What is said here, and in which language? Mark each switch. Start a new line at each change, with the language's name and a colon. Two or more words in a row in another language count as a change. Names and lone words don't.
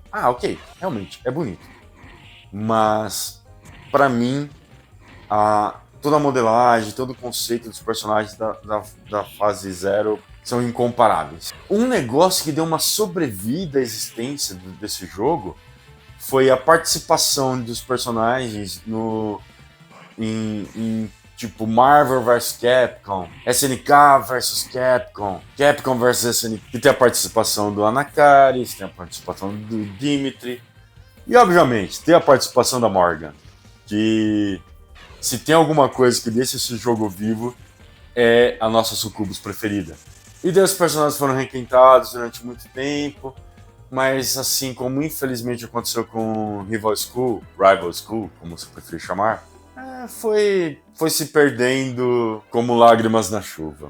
Portuguese: Ah, ok, realmente, é bonito. Mas, pra mim, toda a modelagem, todo o conceito dos personagens da fase 0 são incomparáveis. Um negócio que deu uma sobrevida à existência desse jogo foi a participação dos personagens em tipo Marvel vs Capcom, SNK vs Capcom, Capcom vs SNK, que tem a participação do Anakaris, tem a participação do Dimitri e obviamente tem a participação da Morgan, que se tem alguma coisa que deixa esse jogo vivo é a nossa Sucubus preferida. E daí os personagens foram requentados durante muito tempo, mas assim como infelizmente aconteceu com Rival School, como você preferir chamar, foi se perdendo como lágrimas na chuva.